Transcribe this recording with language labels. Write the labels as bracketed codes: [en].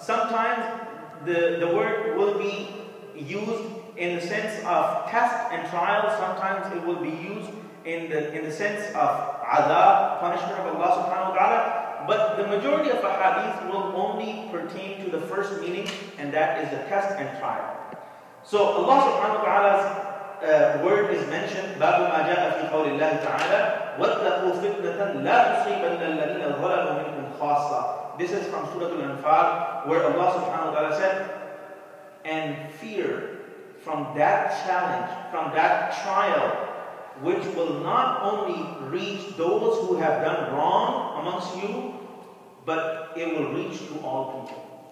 [en] Sometimes the word will be used in the sense of test and trial. Sometimes it will be used in the sense of adab, punishment of Allah subhanahu wa ta'ala. But the majority of hadith will only pertain to the first meaning, and that is the test and trial. So Allah subhanahu wa ta'ala's word is mentioned, [ar] باب ما جاء في قول الله تعالى واتقوا فتنة لا تصيبن الذين ظلموا منكم خاصة. [en] This is from Surah Al-Anfal, where Allah subhanahu wa ta'ala said, and fear from that challenge, from that trial, which will not only reach those who have done wrong amongst you, but it will reach to all people.